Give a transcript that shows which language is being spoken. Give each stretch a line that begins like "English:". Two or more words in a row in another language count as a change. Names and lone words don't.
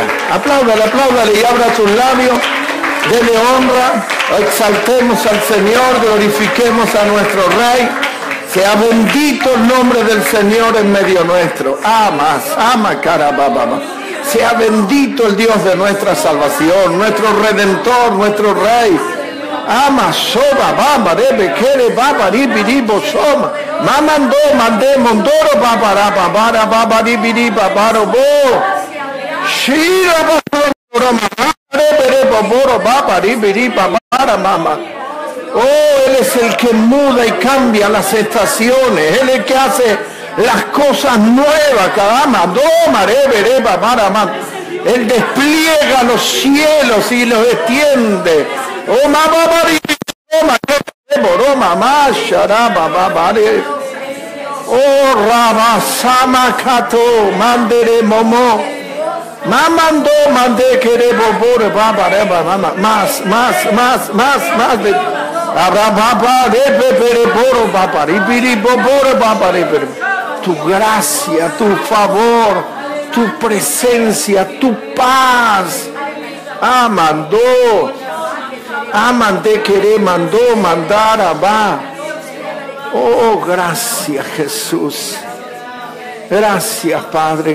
Spanish: Apláudale, apláudale y abra sus labios. Dele honra, exaltemos al Señor, glorifiquemos a nuestro Rey. Sea bendito el nombre del Señor en medio nuestro. Ama carababa. Sea bendito el Dios de nuestra salvación, nuestro Redentor, nuestro Rey. Ama soba baba rebe kere baba ribiribo soma. Mamando mande mondoro babara babara baba ribiri babaro bo. Shira babara mamá. Oh, Él es el que muda y cambia las estaciones. Él es el que hace las cosas nuevas. Él despliega los cielos y los extiende. Oh, Rabasama Kato Mandere Momo. Mamando mande querebo bore baba reba mama más de ababa de pepere boro baba ribiri bobore baba ribiri. Tu gracia, tu favor, tu presencia, tu paz. Mandó. Mandé querer, mandó, mandar, abá. Oh, gracias, Jesús. Gracias, Padre.